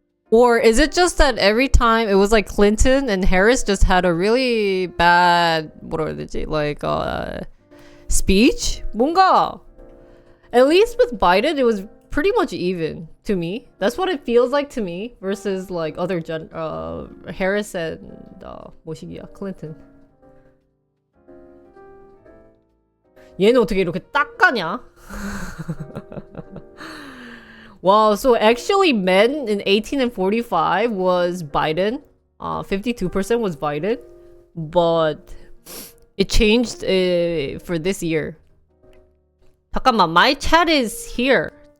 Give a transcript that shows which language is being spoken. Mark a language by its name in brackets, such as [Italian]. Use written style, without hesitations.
[English] Or is it just that every time it was like Clinton and Harris just had a really bad like speech? [Korean] 뭔가 [English] at least with Biden it was pretty much even to me. That's what it feels like to me versus like other Harris and [Korean] 뭐시기야 [English] Clinton. [Korean] 얘는 어떻게 이렇게 딱 가냐? [English] Wow, so actually men in 18 and 45 was Biden. 52% was Biden. But it changed for this year. [Korean] 잠깐만, [English] my chat is here.